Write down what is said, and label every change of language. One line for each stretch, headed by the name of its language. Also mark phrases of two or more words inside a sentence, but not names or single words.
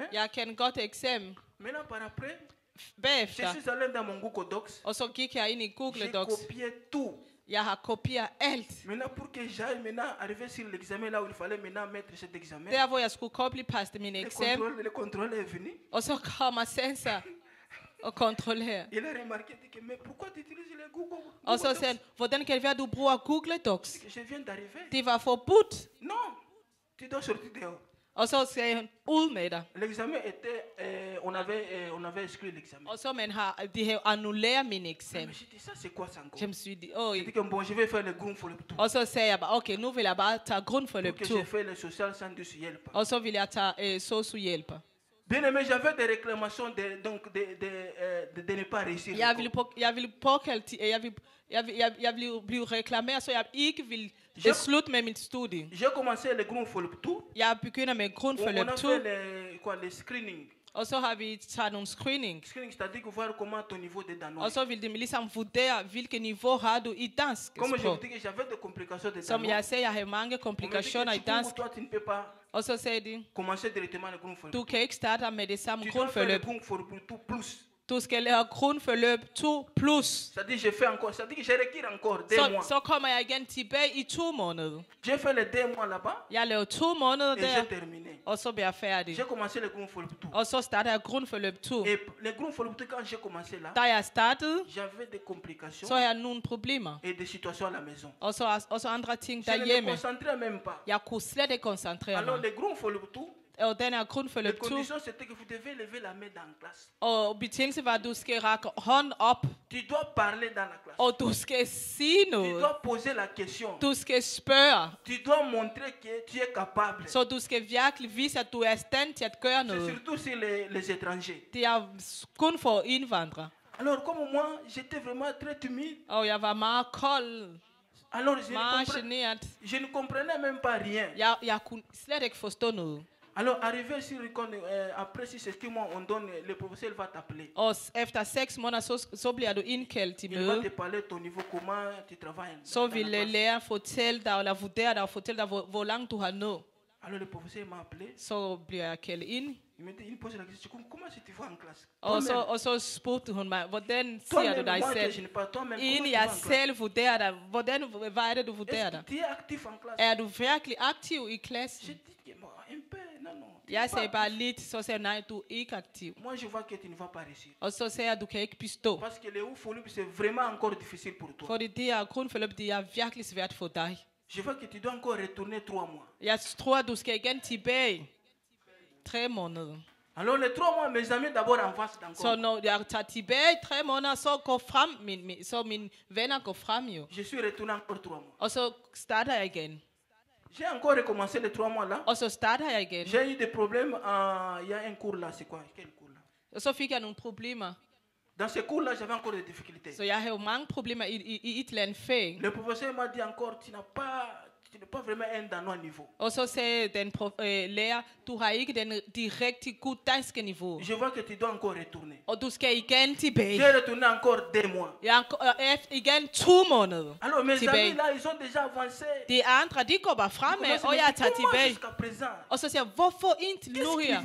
Danish: Jeg kender godt eksamen.
French: Maintenant, par après, je
Danish: Bagefter,
French: suis allé dans mon Google Docs.
Danish: og så gik jeg ind i Google
French: J'ai
Danish: Docs.
French: copié tout.
Danish: Jeg har kopieret alt.
French: Maintenant, pour que j'aille maintenant arriver sur l'examen là où il fallait maintenant mettre cet examen,
Danish: Der hvor jeg skulle copy-paste min eksamen,
French: le contrôle est venu.
Danish: og så kommer sensor og kontrollerer.
French: Il a remarqué, il dit que, mais pourquoi tu utilises le Google
Danish: Og så
French: Docs?
Danish: sagde han, hvordan kan det være, at du bruger Google Docs?
French: Je viens d'arriver.
Danish: Det var forbudt.
French: Non, tu dois sortir dehors.
Danish: Og så sagde han, ud med dig.
French: L'examen était, on avait exclu l'examen.
Danish: Og så de har annulleret min
French: Mais
Danish: eksamen.
French: j'ai dit, ça c'est quoi ça encore? Je me suis dit, oh. J'ai dit que bon, je vais faire le grundforløb tout.
Danish: Og så sagde jeg bare, okay, nu vil jeg bare tage
French: Pour
Danish: grundforløb
French: que
Danish: 2.
French: j'ai fait le social sans hjælp.
Danish: Og så vil jeg tage sosu-hjælper.
French: Bien aimé, j'avais des réclamations de ne pas réussir.
Danish: Jeg vil påkalde, jeg vil blive reklameret, så jeg ikke vil slutte med mit studie.
French: J'ai commencé le grundforløb tout.
Danish: Jeg begynder med
French: On
Danish: grundforløb
French: a
Danish: 2,
French: fait les screening.
Danish: og så har vi taget nogle screening.
French: Screening, c'est-à-dire que voir comment ton niveau de danois.
Danish: Og så vil de ligesom vurdere, hvilket niveau har du i dansk
French: Comme je
Danish: sprog.
French: vous dis que j'avais des complications de
Danish: Som
French: danois.
Danish: jeg sagde, jeg har mange komplikationer i dansk.
French: Toi, tu ne peux pas
Danish: Og så sagde de,
French: commencer directement le grundforløb.
Danish: du kan ikke starte med det samme
French: Tu dois faire le
Danish: grundforløb.
French: grundforløb tout plus.
Danish: Du skal lave grundforløb 2 plus.
French: C'est-à-dire je fais encore, c'est-à-dire que je requiers encore 2 mois.
Danish: Så kommer jeg igen tilbage i 2 måneder.
French: J'ai fait les 2 mois là-bas
Danish: Jeg lavede 2 måneder
French: et
Danish: der,
French: j'ai terminé.
Danish: og så bliver jeg færdig.
French: J'ai commencé le grundforløb tout.
Danish: Og så starter jeg grundforløb 2.
French: Et le grundforløb tout, quand j'ai commencé là,
Danish: Da jeg startede,
French: j'avais des complications
Danish: så har jeg nogle problemer.
French: et des situations à la maison.
Danish: Og så andre ting
French: Je ne me
Danish: derhjemme.
French: concentrais même pas.
Danish: Jeg kunne slet ikke koncentrere
French: Alors
Danish: mig.
French: le grundforløb tout,
Danish: Og den er
French: les
Danish: grundforløb 2.
French: conditions c'était que vous devez lever la main dans la classe.
Danish: Og betingelsen var, at du skal række hånd op.
French: Tu dois parler dans la classe.
Danish: Og du skal sige
French: Tu
Danish: noget.
French: dois poser la question.
Danish: Du skal spørge.
French: Tu dois montrer que tu es capable.
Danish: Så du skal virkelig vise, at du er i stand til at gøre
French: C'est
Danish: noget.
French: surtout sur les étrangers.
Danish: Det er kun for indvandrere.
French: Alors comme moi, j'étais vraiment très timide.
Danish: Og jeg var meget kold.
French: Alors je ne comprenais même pas rien. Alors arrivé sur après 6 mois, on donne, le professeur va t'appeler.
Danish: Efter 6 måneder så bliver du indkaldt til møde.
French: Il va te parler ton niveau, comment tu travailles.
Danish: Så vil læreren fortælle dig eller vurdere dig og fortælle dig hvor langt du har nået.
French: Alors le professeur m'a appelé.
Danish: Så bliver jeg kaldt ind.
French: Il pose la question, comment tu te vois en classe?
Danish: Og så spurgte hun mig, hvordan ser du dig selv? Inden jeg selv vurderer dig, hvad er det du vurderer dig? Er du virkelig aktiv i klassen? Jeg sagde bare lidt, så sagde nej, du er ikke aktiv. Og så sagde jeg, du kan ikke bestå. Fordi det her grundforløb, det er virkelig svært for dig. Jeg tror, du skal igen tilbage 3 måneder.
French: Alors les 3 mois, mes amis d'abord en face d'encore.
Danish: Så når jeg tager tilbage 3 måneder, så går frem, så mine venner går frem jo.
French: Je suis retourné encore 3 mois.
Danish: Og så starter jeg igen.
French: J'ai encore recommencé les 3 mois là.
Danish: Og så starter jeg igen.
French: J'ai eu des problèmes, il y a un cours là, c'est quoi? Quel cours là?
Danish: Og så fik jeg nogle problemer.
French: Dans ce cours là, j'avais encore des difficultés.
Danish: Så jeg havde jo mange problemer i et eller andet fag.
French: Le professeur m'a dit encore, tu n'es pas vraiment un danois niveau.
Danish: Og så sagde den lærer, du har ikke den rigtig god danske niveau.
French: Je vois que tu dois encore retourner.
Danish: Og du skal igen tilbage.
French: J'ai retourné encore 2 mois.
Danish: Igen 2 måneder.
French: Alors mes amis là, ils ont déjà avancé.
Danish: De andre, de går bare fremad, og jeg tager tilbage. Og så siger jeg, hvorfor indtil nu her?